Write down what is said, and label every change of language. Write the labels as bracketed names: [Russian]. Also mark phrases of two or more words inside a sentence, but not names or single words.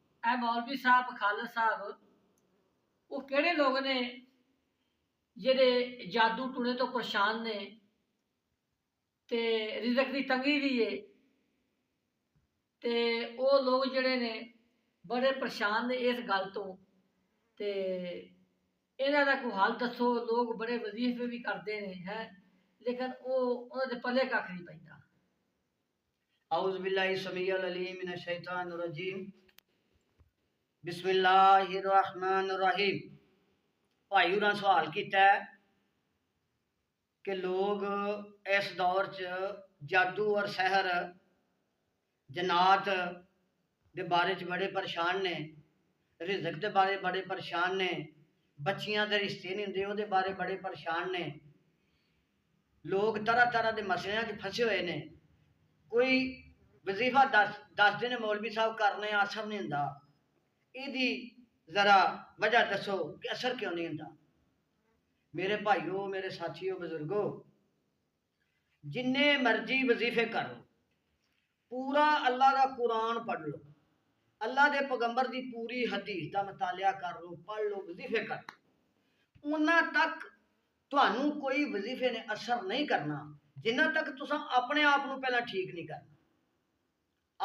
[Punjabi] ਇਹ ਮੌਲਵੀ ਸਾਹਬ ਖ਼ਾਲਿਦ ਸਾਹਬ ਵੋ ਕਿਹੜੇ ਲੋਕ ਨੇ ਜਿਹੜੇ ਜਾਦੂ ਟੂਣੇ ਤੋ ਪਰੇਸ਼ਾਨ ਨੇ ਤੇ ਰਿਜ਼ਕ ਕੀ ਤੰਗੀ ਭੀ ਹੈ ਤੇ ਵੋ ਲੋਕ ਜਿਹੜੇ ਨੇ ਬੜੇ ਪਰੇਸ਼ਾਨ ਨੇ ਇਸ ਗੱਲ ਤੋ ਤੇ ਇਨ੍ਹਾਂ ਦਾ ਕੋਈ ਹੱਲ ਦੱਸੋ। [Hindi] लोग बड़े वजीफे भी करते हैं है लेकिन वो [Punjabi] ਉਨ੍ਹਾਂ ਦੇ ਪੱਲੇ ਕੱਖ ਨਹੀਂ ਪੈਂਦਾ। [Arabic] أعوذ بالله السميع العليم من الشيطان الرجيم بسم الله الرحمن الرحيم. [Punjabi] ਭਾਈ ਹੋਰਾਂ ਸਵਾਲ ਕੀਆ ਹੈ ਕਿ ਲੋਕ ਇਸ ਦੌਰ ਚ ਜਾਦੂ ਔਰ ਸਹਰ ਜਿੰਨਾਤ ਦੇ ਬਾਰੇ ਚ ਬੜੇ ਪਰੇਸ਼ਾਨ ਨੇ, ਰਿਜ਼ਕ ਕੇ ਬਾਰੇ ਬੜੇ ਪਰੇਸ਼ਾਨ ਨੇ, ਬੱਚੀਆਂ ਦੇ ਰਿਸ਼ਤੇ ਨਹੀਂ ਹੁੰਦੇ ਉਹਦੇ ਬਾਰੇ ਬੜੇ ਪਰੇਸ਼ਾਨ ਨੇ। ਲੋਕ ਤਰ੍ਹਾ ਤਰ੍ਹਾ ਕੇ ਮਸਲਿਆਂ ਚ ਫਸੇ ਹੋਏ ਨੇ। ਕੋਈ ਵਜ਼ੀਫ਼ਾ ਦੱਸਦੇ ਨੇ ਮੌਲਵੀ ਸਾਹਬ ਕਰਨੇ ਅਸਰ ਨਹੀਂ ਹੁੰਦਾ, ਇਹਦੀ ਜ਼ਰਾ ਵਜ੍ਹਾ ਦੱਸੋ ਕਿ ਅਸਰ ਕਿਉਂ ਨਹੀਂ ਹੁੰਦਾ। ਮੇਰੇ ਭਾਈਓ, ਮੇਰੇ ਸਾਥੀਓ, ਬਜ਼ੁਰਗੋ, ਜਿੰਨੇ ਮਰਜ਼ੀ ਵਜ਼ੀਫ਼ੇ ਕਰ ਲੋ, [Hindi] पूरा अल्लाह का कुरान पढ़ लो, अल्लाह के पैगंबर की पूरी हदीस का मुतालिया कर लो, [Punjabi] पढ़ लो, वजीफे कर लो, ਉਨਾ ਤਕ ਤੁਹਾਨੂੰ ਕੋਈ ਵਜ਼ੀਫ਼ੇ ਨੇ ਅਸਰ ਨਹੀਂ ਕਰਨਾ ਜਿੰਨਾ ਤਕ ਤੁਸਾਂ ਅਪਣੇ ਆਪ ਨੂੰ ਪਹਿਲਾ ਠੀਕ ਨਹੀਂ ਕਰਨਾ।